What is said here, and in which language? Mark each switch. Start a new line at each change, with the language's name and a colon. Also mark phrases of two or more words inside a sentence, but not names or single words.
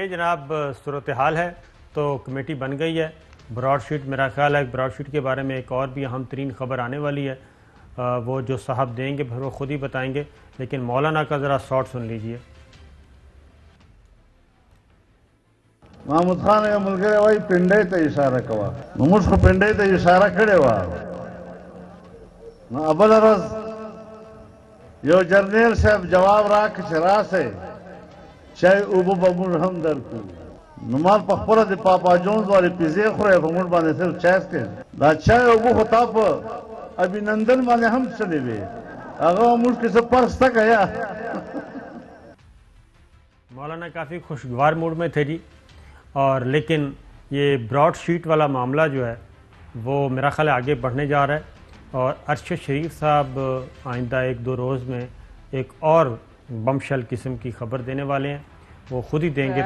Urdu: جناب صورتحال ہے. تو کمیٹی بن گئی ہے. براڈ شیٹ, میرا خیال ہے براڈ شیٹ کے بارے میں ایک اور بھی اہم ترین خبر آنے والی ہے, وہ جو صاحب دیں گے پھر وہ خود ہی بتائیں گے. لیکن مولانا کا ذرا شارٹ سن لیجئے.
Pashto: محمود خان کا ملګری وایي پنډۍ ته اشاره کوه, نو موږ خو پنډۍ ته اشاره کړې وه. نو بله ورځ یو جرنیل صاحب جواب راکړ چې راسئ چای اوبه به موږ هم درکړو. نو ما په خپله د پاپا جونز والې پیزې خورئ, په موږ باندې صرف چای څکئ. دا چای اوبه خو تا په ابینندن باندې هم څلې وې, هغه موږ کې څه پرس ته که یا
Urdu: مولانا کافی خوشگوار موڈ میں تھے جی، اور لیکن یہ براڈ شیٹ والا معاملہ جو ہے وہ میرا خیال آگے بڑھنے جا رہا ہے، اور ارشد شریف صاحب آئندہ 1-2 روز میں ایک اور بم شل قسم کی خبر دینے والے ہیں، وہ خود ہی دیں گے.